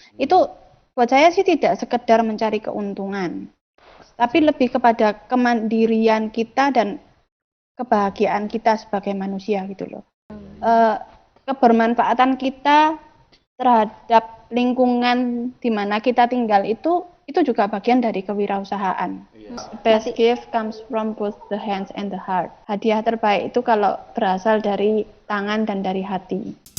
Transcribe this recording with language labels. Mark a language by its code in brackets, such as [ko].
[id] Itu buat saya sih tidak sekedar mencari keuntungan, tapi lebih kepada kemandirian kita dan kebahagiaan kita sebagai manusia gitu loh. Kebermanfaatan kita terhadap lingkungan di mana kita tinggal itu juga bagian dari kewirausahaan. [en] Best gift comes from both the hands and the heart. [id] Hadiah terbaik itu kalau berasal dari tangan dan dari hati.